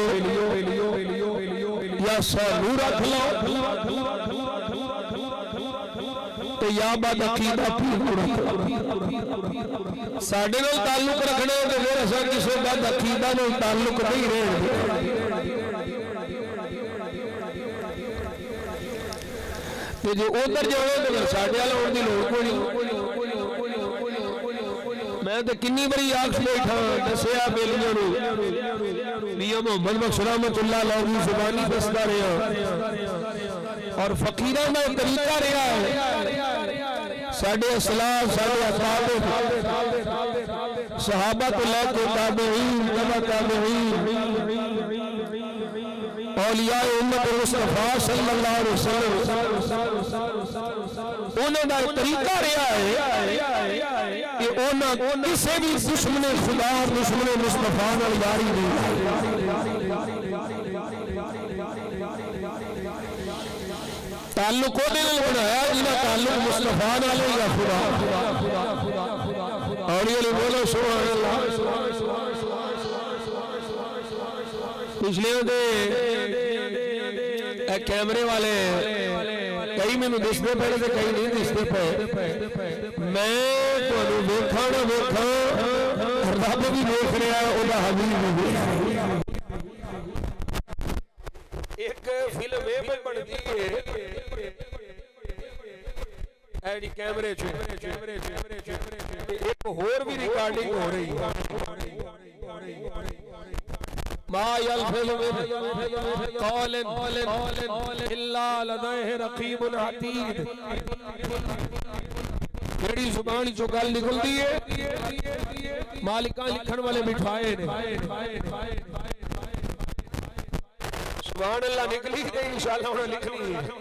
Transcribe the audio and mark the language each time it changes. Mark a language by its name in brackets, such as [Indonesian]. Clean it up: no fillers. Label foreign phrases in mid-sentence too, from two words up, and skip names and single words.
[Punjabi] یا سانوں رکھ لو تو یا بد عقیدہ پیر رکھ لو ساڈے نال تعلق رکھنے تو فیر اساں کسے بد عقیدہ نال تعلق نہیں رہنے جو اودھر جاؤ تو فیر ساڈے ول آؤن دی لوڑ کوئی نہیں. میں تو کنی وڈی آکھ بیٹھا دسیا بیلیاں نوں میاں محمد بخش [Arabic] رحمة الله عليه [Punjabi] کی زبانی دسدا رہا اور فقیراں دا طریقہ رہا ہے ساڈے اسلاف ساڈے اصحاب صحابہ تو لیکے تابعین تبع تابعین اولیاء امت مصطفیٰ [Arabic] صلى الله عليه وسلم [Punjabi] اُنہاں دا طریقہ رہا ہے کہ اُنہاں کسے بھی دشمن خدا دشمن مصطفیٰ نال یاری نہیں تعلق اوہدے نال بنایا جہدا تعلق مصطفیٰ نال ہے یا خدا اور یہ بولو [Arabic] سبحان الله. [Punjabi] پچھلے کیمرے والے کئی مینوں دسدے پئے کئی نہیں دسدے پئے میں تہانوں ویکھاں نہ ویکھاں رب بھی دیکھ رہا اوہدا حبیب بھی دیکھ رہا. اک فلم یہ بنتی ہے ایڈی کیمرے چ اک ہور بھی ریکارڈنگ ہو رہی ہے [Arabic] ما يلفظ من قول إلا لديه رقيب عتيد [Punjabi] جیہڑی زبان چوں گل نکلتی ہے ملائکہ لکھن والے بٹھائے نے [Arabic] سبحان الله [Punjabi] نکلی نہیں انشاءاللہ انہیں لکھنی ہے.